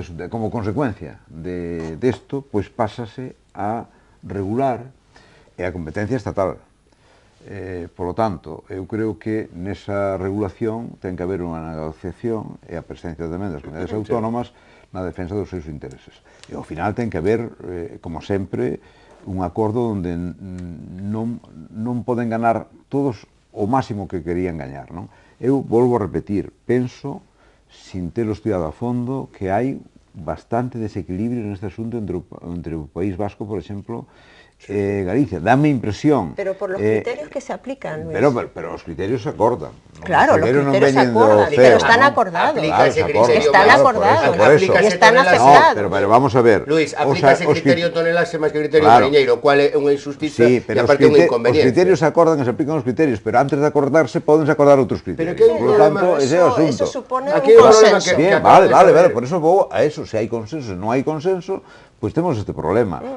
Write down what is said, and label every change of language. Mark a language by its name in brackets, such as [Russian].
[Galician] Como consecuencia de esto, pues pásase a regular a competencia estatal. [Spanish] Por lo tanto, [Galician] eu creo que nesa regulación ten que haber unha negociación e a presencia tamén das comunidades autónomas na defensa dos seus intereses. E ao final ten que haber, como sempre, un acordo onde non poden ganar todos o máximo que querían gañar, non? Eu volvo a repetir, penso, sin telo estudiado a fondo, que hai bastante desequilibrio neste asunto entre o País Vasco, por exemplo, Galicia. Dame impresión. [Spanish] Pero por los criterios que se aplican, Luis. [Galician] Pero os criterios se acordan. [Spanish] Claro, los criterios se acordan, pero están acordados. Están acordados y están aceptados. Pero vamos a ver. [Galician] Luis, aplica ese criterio tonelaje máis que criterio mariñeiro, cual é unha injusticia e aparte unha inconveniencia. Os criterios se acordan e se aplican os criterios, pero antes de acordarse podense acordar outros criterios. [Spanish] Por lo tanto, [Galician] ese é o asunto. [Spanish] Eso supone un consenso. [Galician] Vale, por eso vou a eso. Se hai consenso, se non hai consenso, pois temos este problema.